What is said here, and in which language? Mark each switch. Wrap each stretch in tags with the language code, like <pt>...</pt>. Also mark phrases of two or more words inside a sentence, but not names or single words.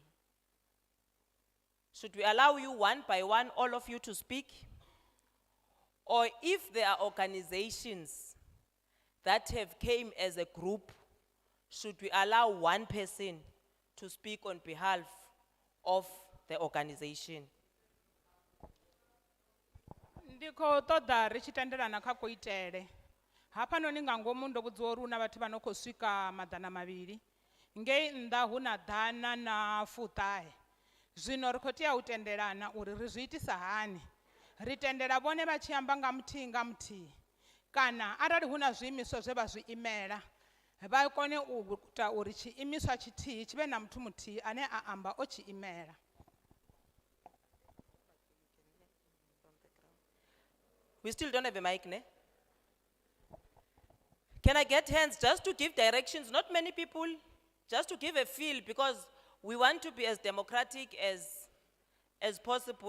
<en>Should we allow you one by one, all of you to speak? Or if there are organizations that have came as a group, should we allow one person to speak on behalf of the organization?</en> <ve>Ndiko ṱoḓa ri tshi tendelana kha kuitele. Hafhanoni nga ngomu ndo vhudziwa uri huna vhathu vha no khou swika maḓana mavhili. Ngei nnḓa huna ḓana na fuṱahe. Zwino ri khou tea u tendelana uri ri zwi itisa hani. Ri tendela vhone vha tshi amba nga muthihi. Kana arali huna zwiimiswa zwe vha zwi imela, vha kone u ita uri tshiimiswa tshithihi tshi vhe na muthu muthihi ane a amba o tshi imela.</ve> <en>We still don't have a mic, ne? Can I get hands just to give directions? Not many people, just to give a feel, because we want to be as democratic as possible.</en>